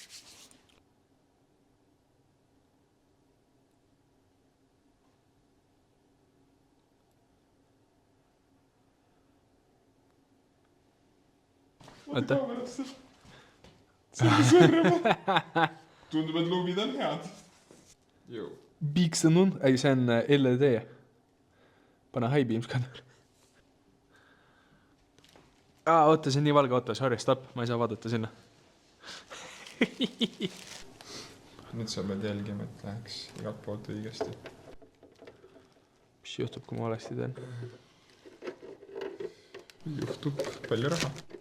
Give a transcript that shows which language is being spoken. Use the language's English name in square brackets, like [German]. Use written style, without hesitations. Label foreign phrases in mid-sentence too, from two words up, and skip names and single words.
[Estonian] Oota. Tundub, et luubid on head. Jõu. Bigsanun, ei see on LED. Pane [English] high beam scanner. [Estonian] Oota, see on nii valge, oota, [English] sorry, stop, [Estonian] ma ei saa vaadata sinna. Nüüd sa pead jälgima, et läheks igalt poolt õigesti. Mis juhtub, kui ma valesti teen? Juhtub palju raha.